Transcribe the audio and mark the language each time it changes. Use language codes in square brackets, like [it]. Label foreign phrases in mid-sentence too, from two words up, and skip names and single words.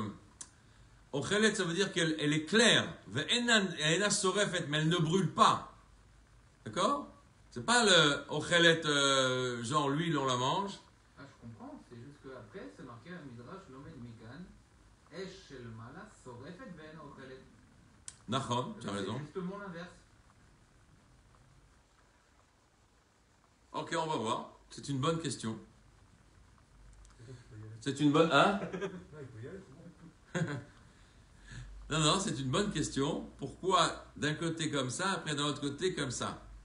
[fr] Ochelet, ça veut dire qu'elle est claire. [he] ואינה שורפת, [fr] mais elle ne brûle pas. D'accord? C'est pas le Ochelet, genre l'huile, on la mange. Ah, je comprends, c'est juste qu'après, c'est marqué un [he] מדרש לומד מכאן, אש של מעלה שורפת ואינה אוכלת. [fr] Nachon, tu as raison. C'est justement l'inverse. Ok, on va voir. C'est une bonne question. C'est une bonne. Hein? Non, non, c'est une bonne question. Pourquoi d'un côté comme ça, après d'un autre côté comme ça?